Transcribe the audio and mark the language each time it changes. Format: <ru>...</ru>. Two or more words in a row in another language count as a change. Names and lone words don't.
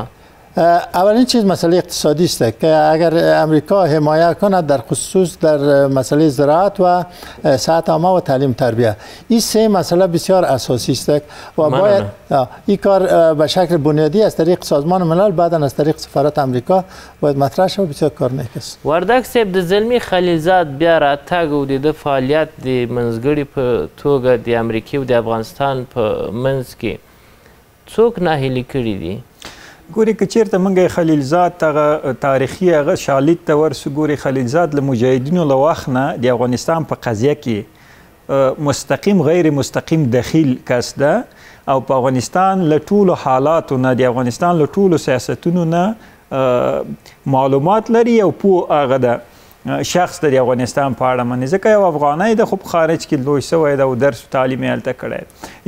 <fa>اولین چیز مسئله اقتصادی است که اگر امریکا حمایت کند در خصوص در مسئله زراعت و صحت عامه و تعلیم تربیت، این سه مسئله بسیار اساسی است و باید این کار به شکل بنیادی از طریق سازمان ملل بعدا از طریق سفارت امریکا باید مطرح شود. بسیار کار نیک است.</fa> <ps>وردک صاحب د زلمی خلیلزاد بیا راتګ او د فعالیت د منځګړي په توګه د امریکې او د افغانستان په منځ کې څوک ناهیلي کړي دي؟ ګوري که چیرته موږ خلیلزاد ته تاریخي هغه شالید ته ورسو، ګوري خلیلزاد له مجاهدینو له وخت نه د افغانستان په قضیه کې مستقیم غیر مستقیم دخیل کس ده او په افغانستان له ټولو حالاتو نه د افغانستان له ټولو سیاستونو نه معلومات لري او پوه هغه ده شخص د افغانستان په اړه باندې، ځکه یو افغانی د خو په خارج کې لوی شوی ده او درس و تعلیم یې هلته کړی.</ps>